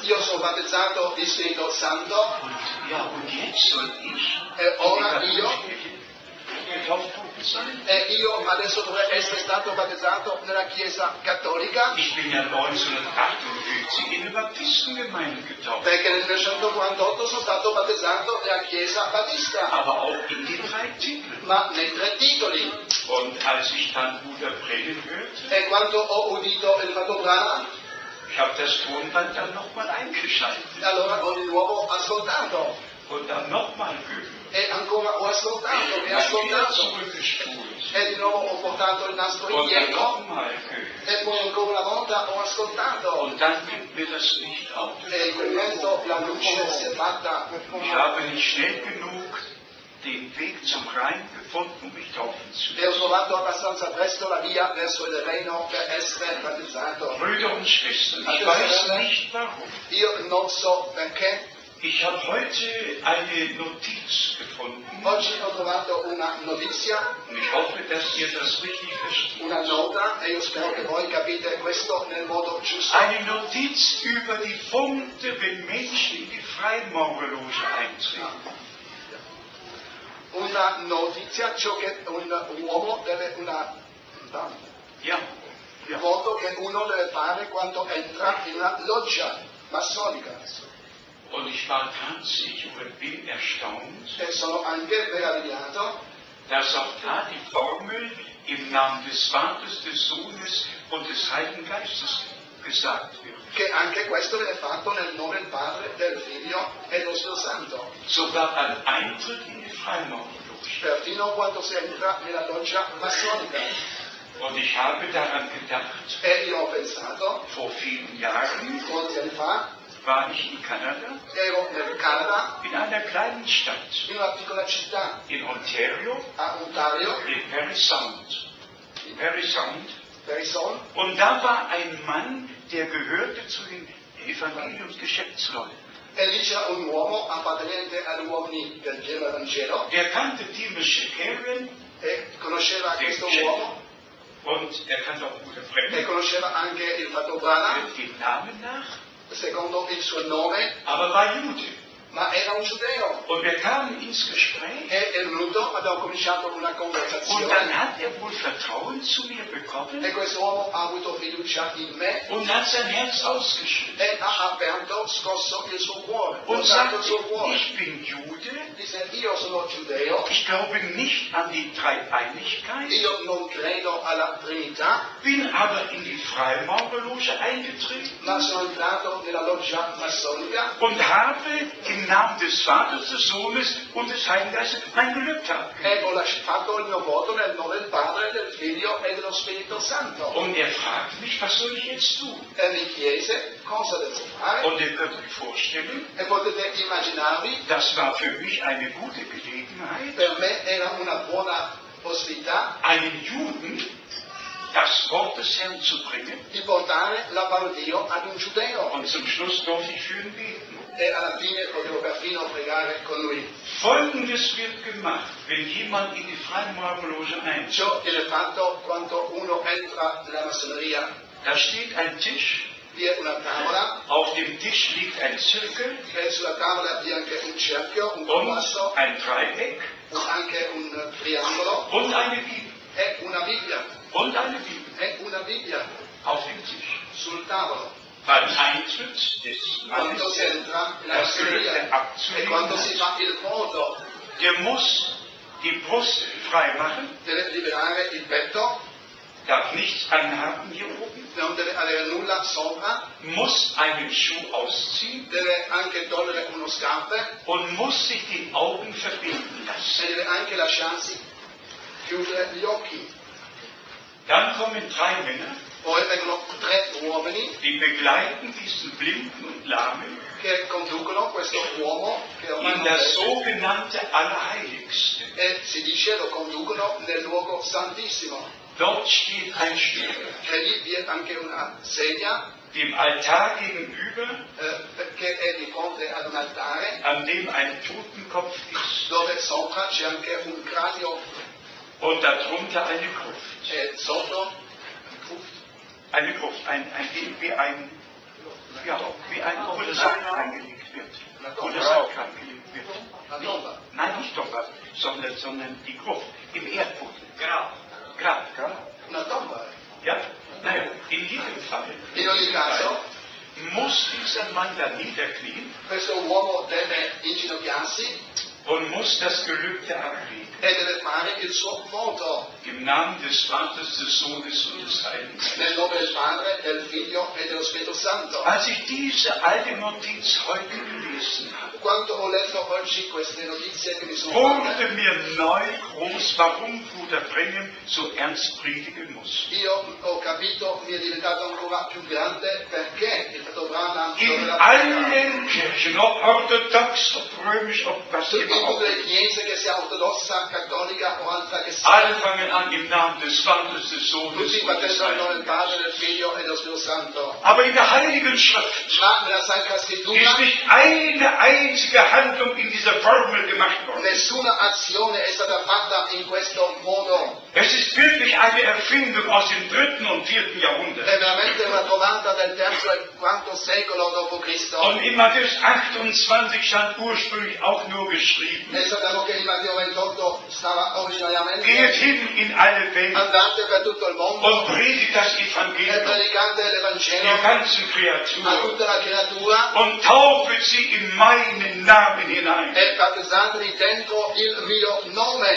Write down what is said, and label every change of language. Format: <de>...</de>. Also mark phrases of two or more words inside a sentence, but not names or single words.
<it>io sono battezzato di Spirito Santo,</it> <de>Und jetzt soll ich</de> <it>e ora io</it> <de>getauft worden sein.</de> <it>E io adesso dovrei essere stato battezzato nella Chiesa Cattolica,</it> <de>Ich bin ja 1958 in der Baptistengemeinde getauft,</de> <it>perché nel 1948 sono stato battezzato nella Chiesa Battista,</it> <de>aber auch in den 3 Titeln.</de> <it>ma nei 3 titoli.</it> <de>Und als ich dann Bruder Brennan hörte,</de> <it>E quando ho udito il fratello Branham,</it> <de>ich habe das Tonband dann nochmal eingeschaltet</de> <it>allora ho di nuovo ascoltato</it> <de>und dann nochmal gehört.</de> <it>e ancora ho ascoltato, mi ha</it> <de>Dann wieder</de> <it>ascoltato,</it> <de>zurückgespult.</de> <it>e di nuovo ho portato il nastro</it> <de>Und dann</de> <it>indietro,</it> <de>nochmal gehört.</de> <it>e poi ancora una volta ho ascoltato,</it> <de>Und dann ging mir das Licht auf.</de> <it>e in quel momento la luce si è fatta.</it> <de>Ich habe nicht schnell genug den Weg zum Rhein gefunden, um mich taufen zu</de> <it>E ho</it> <de>lassen.</de> <it>trovato abbastanza presto la via verso il Reno per essere battezzato.</it> <de>Brüder und Schwestern, ich weiß nicht warum.</de> <it>Io non so perché.</it> <de>Ich habe heute eine Notiz gefunden</de> <it>Oggi ho trovato una notizia,</it> <de>und ich hoffe, dass ihr das richtig versteht.</de> <it>una nota, e io spero che voi capite questo nel modo giusto.</it> <de>Eine Notiz über die Funde, wenn Menschen in die Freimaurerloge eintreten.</de> <it>Una notizia, ciò che un uomo deve,</it> <de>Ja,</de> <it>un voto che uno deve fare quando entra in una loggia massonica.</it> <de>und ich war tatsächlich und bin erstaunt,</de> <it>E sono anche meravigliato</it> <de>dass auch da die Formel im Namen des Vaters, des Sohnes und des Heiligen Geistes gesagt wird.</de> <it>che anche questo viene fatto nel nome del Padre, del Figlio e dello Spirito Santo.</it> <de>Sogar beim Eintritt in die Freimaurerloge.</de> <it>Perfino quando si entra nella loggia massonica.</it> <de>Und ich habe daran gedacht,</de> <it>E io ho pensato,</it> <de>vor vielen Jahren</de> <it>molti anni fa,</it> <de>war ich in Kanada,</de> <it>ero nel Canada,</it> <de>in einer kleinen Stadt,</de> <it>in una piccola città,</it> <de>in Ontario,</de> <it>a Ontario,</it> <de>in Parry Sound. Parry Sound. Harrison, Und da war ein Mann, der gehörte zu den Evangeliumsgeschäftsleuten.</de> <it>e lì c'era un uomo appartenente agli uomini del pieno Vangelo,</it> <de>Der kannte Timothy Shakarian</de> <it>e conosceva questo uomo,</it> <de>und er kannte auch gute</de> <it>e</it> <de>Fremde,</de> <it>conosceva anche il Fratello Branham,</it> <de>dem Namen nach,</de> <it>secondo il suo nome,</it> <de>aber war Jude.</de> <it>ma era un giudeo.</it> <de>Und wir kamen ins Gespräch</de> <it>E è venuto, abbiamo cominciato una</it> <de>und</de> <it>conversazione,</it> <de>dann hat er wohl Vertrauen zu mir bekommen</de> <it>e questo uomo ha avuto fiducia in me,</it> <de>und hat sein Herz ausgeschüttet</de> <it>e ha aperto, scosso il suo cuore,</it> <de>und</de> <it>portato</it> <de>sagte,</de> <it>il suo cuore.</it> <de>ich bin Jude,</de> <it>Dice, io sono giudeo,</it> <de>ich glaube nicht an die Dreieinigkeit,</de> <it>io non credo alla Trinità,</it> <de>bin aber in die Freimaurerloge eingetreten</de> <it>ma sono entrato nella loggia massonica</it> <de>und habe im Namen des Vaters, des Sohnes und des Heiligen Geistes mein Gelübde</de> <it>e ho fatto il mio voto nel nome del Padre, del Figlio e dello Spirito Santo.</it> <de>Und er fragte mich, was soll ich jetzt tun?</de> <it>E mi chiese cosa devo fare,</it> <de>Und ihr könnt euch vorstellen,</de> <it>e potete immaginarvi,</it> <de>das war für mich eine gute Gelegenheit,</de> <it>per me era una buona possibilità</it> <de>einen Juden das Wort des Herrn zu bringen.</de> <it>di portare la parola di Dio ad un giudeo,</it> <de>Und zum Schluss durfte ich für ihn beten.</de> <it>e alla fine potevo perfino pregare con lui.</it> <de>Folgendes wird gemacht, wenn jemand in die Freimaurerloge eintritt.</de> <it>Ciò viene fatto quando uno entra nella massoneria.</it> <de>Da steht ein Tisch,</de> <it>Vi è una tavola,</it> <de>auf dem Tisch liegt ein Zirkel</de> <it>e sulla tavola vi è anche un cerchio, un</it> <de>und</de> <it>compasso,</it> <de>ein Dreieck</de> <it>anche un triangolo,</it> <de>und eine Bibel.</de> <it>e una Bibbia,</it> <de>Und eine Bibel</de> <it>e una Bibbia</it> <de>auf dem Tisch.</de> <it>sul tavolo.</it> <de>Beim Eintritt des</de> <it>Quando si</it> <de>Mannes,</de> <it>entra nella</it> <de>das Gelübde</de> <it>massoneria e quando si</it> <de>abzulegen,</de> <it>fa il voto,</it> <de>der muss die Brust frei machen,</de> <it>deve liberare il petto,</it> <de>darf nichts anhaben hier oben,</de> <it>non deve avere nulla sopra,</it> <de>muss einen Schuh ausziehen</de> <it>deve anche togliere uno scarpe</it> <de>und muss sich die Augen verbinden lassen.</de> <it>e deve anche lasciarsi chiudere gli occhi.</it> <de>Dann kommen 3 Männer,</de> <it>Poi vengono 3 uomini</it> <de>die begleiten diesen Blinden und Lahmen</de> <it>che conducono questo uomo che ormai</it> <de>in</de> <it>non</it> <de>das</de> <it>vede,</it> <de>sogenannte Allerheiligste.</de> <it>e si dice lo conducono nel luogo santissimo.</it> <de>Dort steht ein Stuhl,</de> <it>E lì vi è anche una sedia</it> <de>dem Altar gegenüber,</de> <it>che è di fronte ad un altare</it> <de>an dem ein Totenkopf ist</de> <it>dove sopra c'è anche un cranio</it> <de>und darunter eine Gruft.</de> <it>e sotto</it> <de>Eine Gruft, wie ein wo der Sarg reingelegt wird. Wo der Sarg reingelegt wird.</de> <it>una tomba.</it> <de>Nein, nicht Tomba, sondern die Gruft im Erdboden. Grab.</de> <it>Una tomba.</it> <de>Ja? Naja, in jedem Fall</de> <it>In ogni caso,</it> <de>muss dieser Mann da niederknien</de> <it>questo uomo deve inginocchiarsi</it> <de>und muss das Gelübde ablegen.</de> <it>e deve fare il suo voto</it> <de>Im Namen des Vaters, des Sohnes und des Heiligen Geistes.</de> <it>nel nome del Padre, del Figlio e dello Spirito Santo.</it> <de>Als ich diese alte Notiz heute gelesen habe,</de> <it>Quando ho letto oggi queste notizie che mi sono fatte,</it> <de>wurde mir neu groß, warum Bruder Brenhem so ernst predigen muss.</de> <it>io ho capito, mi è diventato ancora più grande perché il fratello Branham</it> <de>In</de> <it>doveva</it> <de>allen Kirchen, ob orthodox, ob römisch, ob was</de> <it>in</it> <de>immer</de> <it>tutte</it> <de>auch,</de> <it>le chiese, che sia ortodossa, cattolica o altra che sia,</it> <de>alle fangen an im Namen des Vaters, des Sohnes</de> <it>tutti</it> <de>und des</de> <it>battezzano nel</it> <de>Heiligen</de> <it>Padre,</it> <de>Geistes.</de> <it>del Figlio e dello Spirito Santo.</it> <de>Aber in der Heiligen Schrift</de> <it>Ma nella Sacra Scrittura</it> <de>ist nicht eine einzige Handlung in dieser Formel gemacht worden.</de> <it>nessuna azione è stata fatta in questo modo.</it> <de>Es ist wirklich eine Erfindung aus dem 3. und 4. Jahrhundert.</de> <it>È veramente una trovata del terzo e quarto secolo dopo Cristo.</it> <de>Und in Matthäus 28 stand ursprünglich auch nur geschrieben,</de> <it>E sappiamo che in Matteo 28 stava</it> <de>geht</de> <it>originariamente:</it> <de>hin in alle Welt</de> <it>andate per tutto il mondo</it> <de>und predigt das</de> <it>e</it> <de>Evangelium</de> <it>predicate</it> <de>der</de> <it>l'Evangelo</it> <de>ganzen</de> <it>a</it> <de>Kreatur</de> <it>tutta la creatura</it> <de>und taufet sie in meinen Namen hinein.</de> <it>e battezzateli dentro il mio nome.</it>